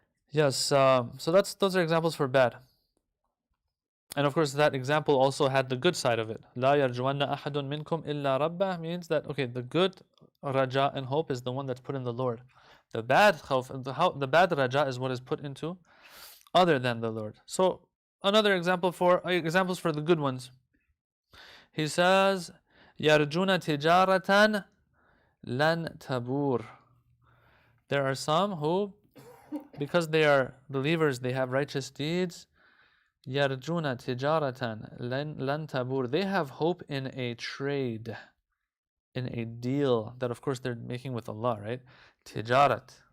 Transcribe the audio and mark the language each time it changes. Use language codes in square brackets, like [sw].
[en] Yes, so those are examples for bad. And of course, that example also had the good side of it. [ar] لا يرجون أحد منكم إلا ربه [en] means that, okay, the good raja and hope is the one that's put in the Lord. The bad khawf, the bad raja is what is put into other than the Lord. So another examples for the good ones. He says, [ar] يرجون تجارة لن تبور. [en] There are some who, because they are believers, they have righteous deeds. [ar] يرجون تجارة لن تبور. [en] They have hope in a trade, in a deal that of course they're making with Allah, right? Tijarat.